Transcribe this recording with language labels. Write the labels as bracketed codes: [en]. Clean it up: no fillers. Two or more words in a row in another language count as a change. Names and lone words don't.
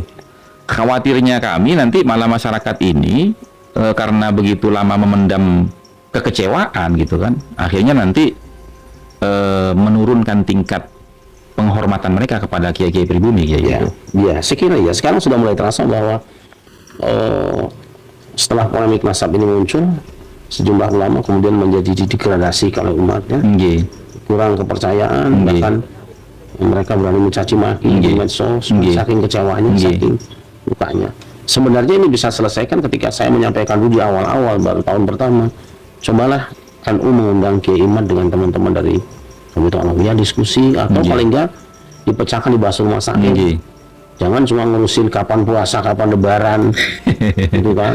[id] Khawatirnya kami nanti malah masyarakat ini karena begitu lama memendam kekecewaan gitu kan, akhirnya nanti menurunkan tingkat penghormatan mereka kepada kiai-kiai pribumi ya, gitu. Ya, saya kira ya sekarang sudah mulai terasa bahwa setelah polemik nasab ini muncul, sejumlah ulama kemudian menjadi degradasi kalau umatnya, Nggih. kurang kepercayaan, Nggih. bahkan mereka berani mencaci maki di Nggih. medsos, Nggih. saking kecewanya, Nggih. saking lukanya. Sebenarnya ini bisa selesaikan ketika saya menyampaikan dulu di awal-awal baru tahun pertama. Cobalah NU mengundang Kiai Imad dengan teman-teman dari Komite Alawiyah diskusi, atau Nggih. paling enggak dipecahkan dibahas rumah sakit. Nggih. Jangan cuma ngurusin kapan puasa, kapan lebaran, gitu kan.